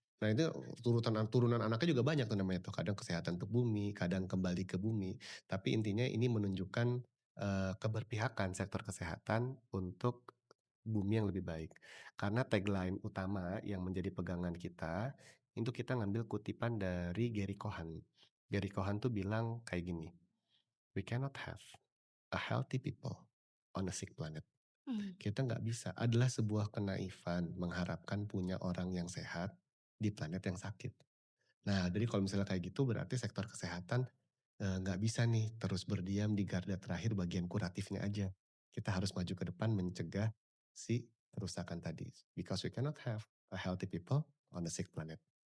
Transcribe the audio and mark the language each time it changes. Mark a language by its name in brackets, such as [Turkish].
[Indonesian] Nah itu turunan anaknya juga banyak tuh namanya tuh, kadang Kesehatan untuk Bumi, kadang Kembali ke Bumi, tapi intinya ini menunjukkan, keberpihakan sektor kesehatan untuk bumi yang lebih baik. Karena tagline utama yang menjadi pegangan kita, itu kita ngambil kutipan dari Gary Cohen. Gary Cohen tuh bilang kayak gini, [English] "We cannot have a healthy people on a sick planet." mmm, [Indonesian] Kita nggak bisa, adalah sebuah kenaifan mengharapkan punya orang yang sehat di planet yang sakit. Nah, jadi kalau misalnya kayak gitu berarti sektor kesehatan, nggak bisa nih terus berdiam di garda terakhir bagian kuratifnya aja. Kita harus maju ke depan mencegah si kerusakan tadi. [English] Because we cannot have a healthy people on a sick planet.